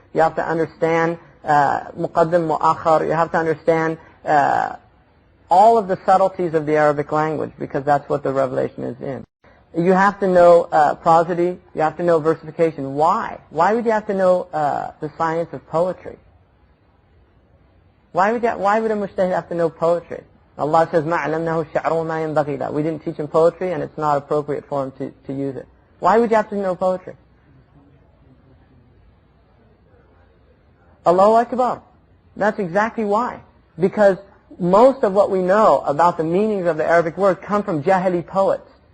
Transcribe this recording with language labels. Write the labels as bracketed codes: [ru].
[en] You have to understand muqaddim, mu'akhar. You have to understand all of the subtleties of the Arabic language, because that's what the revelation is in. You have to know prosody. You have to know versification. Why? Why would you have to know the science of poetry? Why would a mujtahid have to know poetry? Allah says, [ar] مَا عَلَمْنَهُ الشَّعْرُ وَمَا يَنْبَغِي لَهُ. [en] We didn't teach him poetry, and it's not appropriate for him to use it. Why would you have to know poetry? Allahu Akbar. That's exactly why. Because most of what we know about the meanings of the Arabic words come from Jahili poets.